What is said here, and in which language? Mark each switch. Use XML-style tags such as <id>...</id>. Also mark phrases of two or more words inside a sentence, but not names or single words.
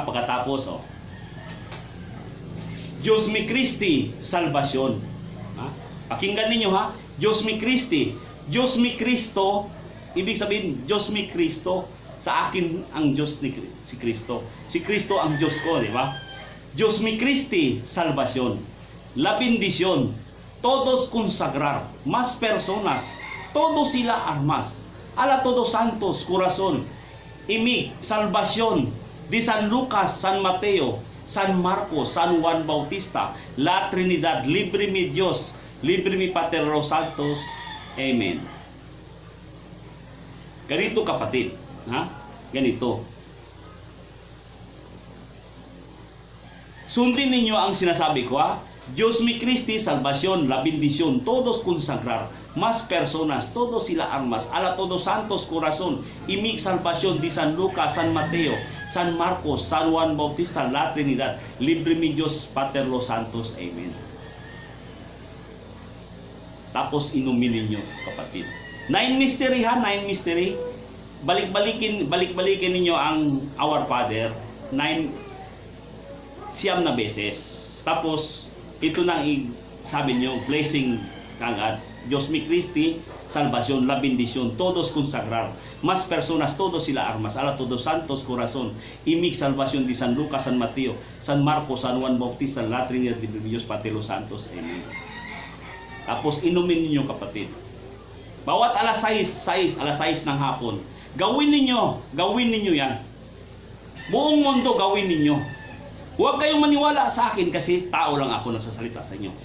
<es>Pagkatapos, Diyos mi Christi, salvasyon.</es> <tl>Pakinggan ninyo ha,</tl> <es>Diyos mi Christi. Diyos mi Kristo,</es> <tl>ibig sabihin,</tl> <es>Diyos mi Kristo,</es> <tl>sa akin ang Diyos si Kristo. Si Kristo ang Diyos ko, di ba?</tl> <es>Diyos mi Christi, salvasyon. La bendición, todos consagrar, más personas, todos sila armas, ala todos santos, corazón, imig, salvación, di San Lucas, San Mateo, San Marcos, San Juan Bautista, la Trinidad, libre mi Dios, libre mi Pater los Santos, Amen.</es> <tl>Ganito kapatid, ha? Ganito. Sundin ninyo ang sinasabi ko ha.</tl> <es>Diyos mi Christi, salvación, la bendición, todos consagrar, más personas, todos sila armas, ala todos santos corazón, imig salvación di San Lucas, San Mateo, San Marcos, San Juan Bautista, la Trinidad, libre mi Diyos, Pater los Santos,</es> <tl>Amen. Tapos inumin ninyo kapatid. 9 mystery ha, 9 mystery. Balik-balikin ninyo ang Our Father, 9 na beses. Tapos ito nang sabi nyo, blessing kagad.</tl> <es>Diyos mi Christi, salvación, la bendición, todos consagrar, más personas, todos sila armas, ala todos santos corazón, imig salvación di San Lucas, San Mateo, San Marcos, San Juan Bautista, la Trinidad, libre mi Diyos, Pater los Santos,</es> <tl>Amen. Tapos inumin ninyo kapatid. Bawat alas 6 ng hapon, gawin ninyo yan. Buong mundo gawin ninyo. Huwag kayong maniwala sa akin kasi tao lang ako nagsasalita sa inyo.</tl>